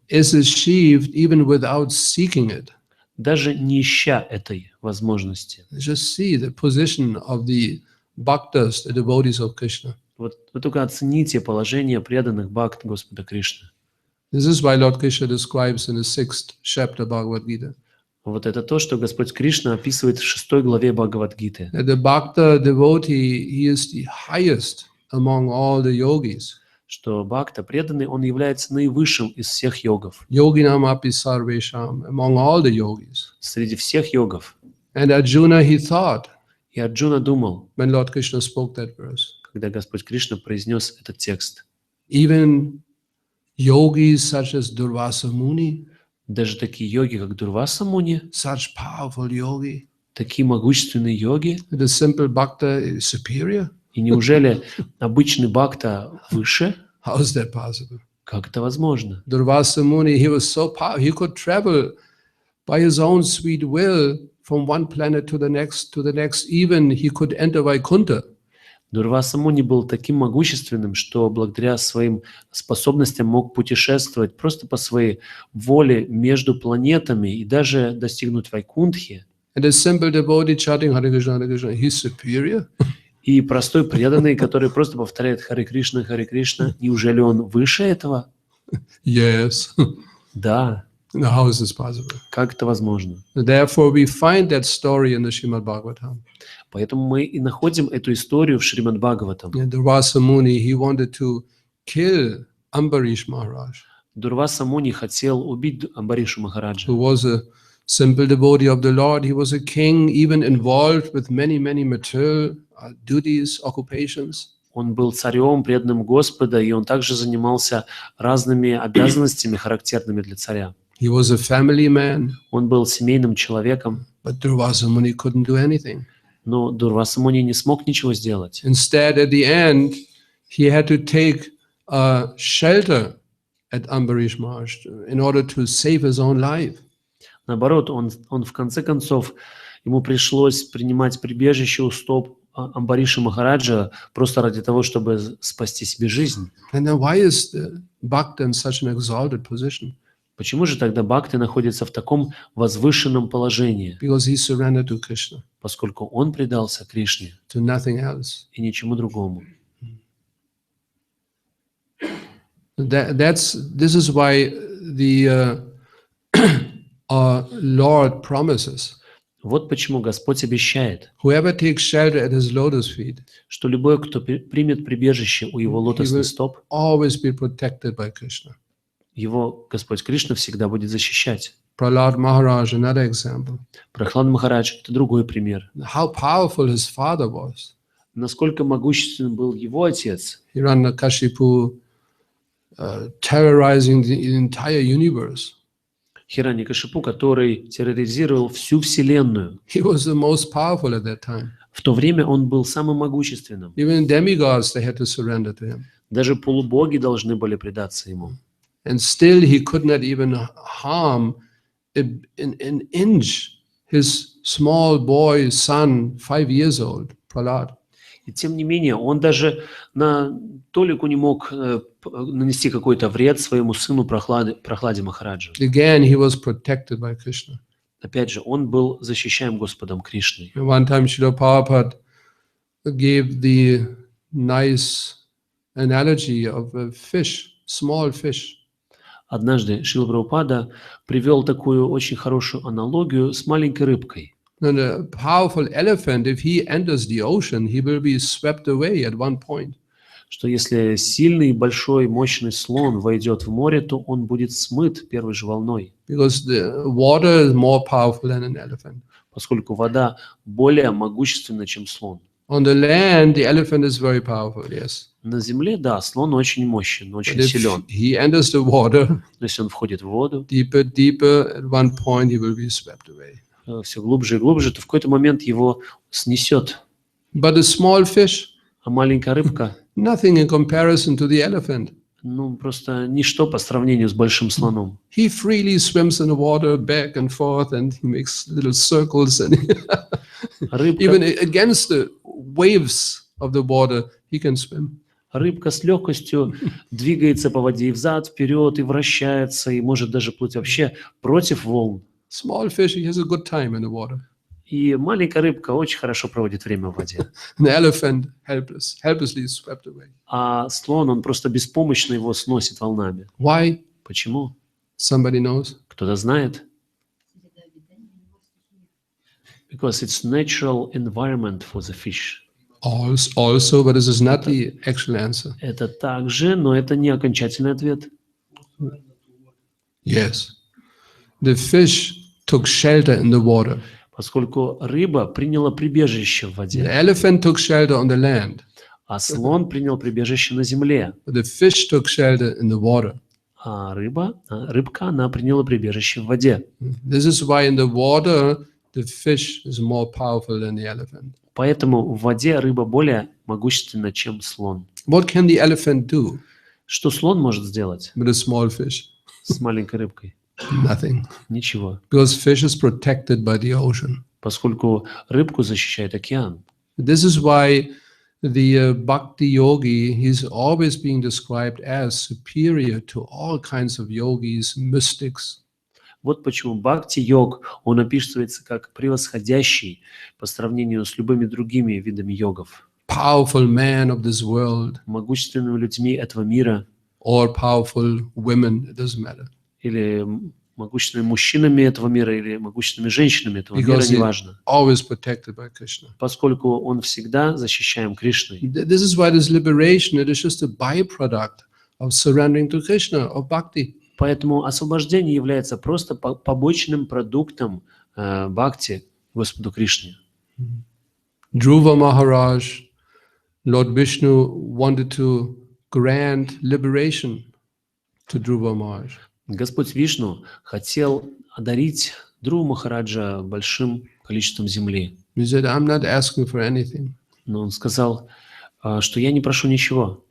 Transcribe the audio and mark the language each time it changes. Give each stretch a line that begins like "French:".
English: is achieved even without seeking it.
Russian: даже не ища этой возможности.
English: Just see the position of the bhaktas, the devotees of Krishna.
Russian: Вот вы только оцените положение преданных бхакт Господа Кришны.
English: This is why Lord Krishna describes in the 6th chapter Bhagavad Gita.
Russian: Вот это то, что Господь Кришна описывает в 6 главе Бхагавад-гиты.
English: That the Bhakta devotee, he is the highest among all the yogis.
Russian: Что Бхакта, преданный, он является наивысшим из всех йогов.
Sanskrit: Yoginam api sarvesham,
English: among all the yogis.
Russian: Среди всех йогов.
English: And Arjuna, he thought,
Russian: И Арджуна думал,
English: when Lord Krishna spoke that verse,
Russian: когда Господь Кришна произнес этот текст,
English: even yogis such as Durvasa Muni,
Russian: даже такие йоги, как Дурваса Муни,
English: such powerful yogi,
Russian: такие могущественные йоги,
English: the simple bhakta is superior?
Russian: и неужели обычный бхакта выше?
English: How is that possible?
Russian: Как это возможно?
English: Durvasa Muni, he was so powerful, he could travel by his own sweet will from one planet to the next, even he could enter Vaikuntha.
Russian: Дурваса Муни был таким могущественным, что благодаря своим способностям мог путешествовать просто по своей воле между планетами и даже достигнуть Вайкунтхи.
English: And a simple devotee chanting Hare Krishna, he's superior?
Russian: И простой преданный, который просто повторяет Харе Кришна, неужели он выше этого?
English: Yes.
Russian: Да.
English: Now, how is this possible?
Russian: Как это возможно?
English: Therefore, we find that story in the Srimad Bhagavatam.
Russian: Поэтому мы и находим эту историю в Шримад Бхагаватам.
English: And Durvasa Muni, he wanted to kill Ambarish Maharaj,
Russian: Дурваса Муни хотел убить Амбаришу Махараджа.
English: who was a simple devotee of the Lord. He was a king, even involved with many material duties, occupations.
Russian: Он был царем, преданным Господа, и он также занимался разными обязанностями, характерными для царя.
English: He was a family man,
Russian: Он был семейным человеком,
English: but Durvasa Muni couldn't do anything.
Russian: но Дурваса Муни не смог ничего сделать.
English: Instead, at the end, he had to take shelter at Ambarish Maharaj in order to save his own life.
Russian: Наоборот, он в конце концов, ему пришлось принимать прибежище у стоп Амбариша Махараджа просто ради того, чтобы спасти себе жизнь.
English: And then why is the Bhakta in such an exalted position?
Russian: Почему же тогда Бхакти находится в таком возвышенном положении?
English: Because he surrendered to Krishna,
Russian: Поскольку он предался Кришне
English: to nothing else.
Russian: и ничему другому.
English: This is why the our Lord promises,
Russian: Вот почему Господь обещает,
English: whoever takes shelter at his lotus feet,
Russian: что любой, кто примет прибежище у его лотосных стоп,
English: always be protected by Krishna.
Russian: его Господь Кришна всегда будет защищать.
English: Prahlad Maharaj, another example.
Russian: Прохлад Махарадж – это другой пример.
English: How powerful his father was.
Russian: Насколько могущественным был его отец.
English: Hiranyakashipu terrorizing the entire universe.
Russian: Хираньякашипу, который терроризировал всю Вселенную.
English: He was the most powerful at that time.
Russian: В то время он был самым могущественным.
English: Even demigods, they had to surrender to him.
Russian: Даже полубоги должны были предаться ему.
English: And still he could not even harm an inch his small boy son, 5 years old, Prahlad.
Russian: И тем не менее, он даже на толику не мог нанести какой-то вред своему сыну Прохладе Махараджу.
English: Again, he was protected by Krishna.
Russian: Опять же, он был защищаем Господом Кришной.
English: One time, Srila Prabhupada gave the nice analogy of a fish, small fish.
Russian: Однажды Шрила Прабхупада привел такую очень хорошую аналогию с маленькой рыбкой.
English: And a powerful elephant, if he enters the ocean, he will be swept away at one point.
Russian: Что если сильный, большой, мощный слон войдет в море, то он будет смыт первой же волной.
English: Because the water is more powerful than an elephant.
Russian: Поскольку вода более могущественна, чем слон.
English: On the land, the elephant is very powerful, yes.
Russian: На земле, да, слон очень мощен,
English: But
Russian: очень
English: if
Russian: силен.
English: he enters the water,
Russian: Но если он входит в воду,
English: deeper, at one point he will be swept away.
Russian: все глубже и глубже, то в какой-то момент его снесет.
English: But a small fish,
Russian: А маленькая рыбка,
English: nothing in comparison to the elephant.
Russian: ну, просто ничто по сравнению с большим слоном.
English: He freely swims in the water back and forth, and he makes little circles, and
Russian: Рыбка,
English: even against the waves of the water, he can swim.
Russian: рыбка с легкостью двигается по воде и взад, вперед, и вращается, и может даже плыть вообще против волн.
English: Small fish, he has a good time in the water.
Russian: И маленькая рыбка очень хорошо проводит время в воде.
English: An elephant, helplessly swept away.
Russian: А слон, он просто беспомощно его сносит волнами.
English: Why?
Russian: Почему?
English: Somebody knows?
Russian: Кто-то знает?
English: Because it's natural environment for the fish. Also, but this is not the actual answer.
Russian: Это также, но это не окончательный ответ.
English: Yes. The fish took shelter in the water.
Russian: Поскольку рыба приняла прибежище в
English: The
Russian: воде,
English: elephant took shelter on the land.
Russian: а слон принял прибежище на земле,
English: But the fish took shelter in the water.
Russian: а рыбка, она приняла прибежище в воде.
English: This is why in the water, the fish is more powerful than the elephant.
Russian: Поэтому в воде рыба более могущественна, чем слон.
English: What can the elephant do
Russian: Что слон может сделать
English: with a small fish?
Russian: с маленькой рыбкой?
English: Nothing.
Russian: Ничего.
English: Because fish is protected by the ocean.
Russian: Поскольку рыбку защищает океан.
English: This is why the bhakti-yogi, he's always being described as superior to all kinds of yogis, mystics.
Russian: Вот почему бхакти-йог, он описывается как превосходящий по сравнению с любыми другими видами йогов.
English: Powerful man of this world,
Russian: Могущественными людьми этого мира
English: or powerful women, it doesn't matter.
Russian: или могущественными мужчинами этого мира или могущественными женщинами этого мира,
English: Because he's
Russian: неважно.
English: always protected by Krishna.
Russian: Поскольку он всегда защищаем Кришной.
English: This is why this liberation, it is just a byproduct of surrendering to Krishna, of bhakti.
Russian: Поэтому освобождение является просто побочным продуктом бхакти Господу Кришне.
English: Dhruva Maharaj, Lord Vishnu wanted to grant liberation to Dhruva Maharaj.
Russian: Господь Вишну хотел одарить Дhruvу Махараджа большим количеством земли.
English: He said, I'm not asking for anything.
Russian: Но он сказал, что я не прошу ничего,